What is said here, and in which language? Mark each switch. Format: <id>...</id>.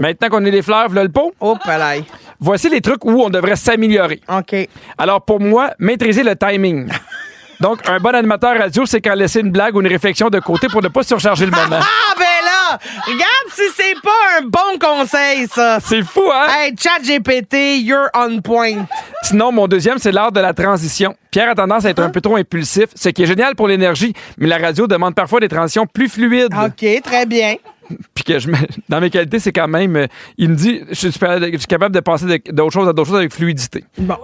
<fr>Maintenant qu'on est les fleurs, voilà le pot. Oh, palais. Voici les trucs où on devrait s'améliorer. OK. Alors, pour moi, maîtriser le timing. Donc, un bon animateur radio, c'est quand laisser une blague ou une réflexion de côté pour ne pas surcharger le moment. Ah, ben là! Regarde si c'est pas un bon conseil, ça! C'est fou, hein?</fr> <en>Hey, ChatGPT, you're on point.</en> <fr>Sinon, mon deuxième, c'est l'art de la transition. Pierre a tendance à être un peu trop impulsif, ce qui est génial pour l'énergie, mais la radio demande parfois des transitions plus fluides. OK, très bien. Puis que dans mes qualités, c'est quand même... il me dit, je suis capable de passer d'autres choses à d'autres choses avec fluidité. Bon.</fr>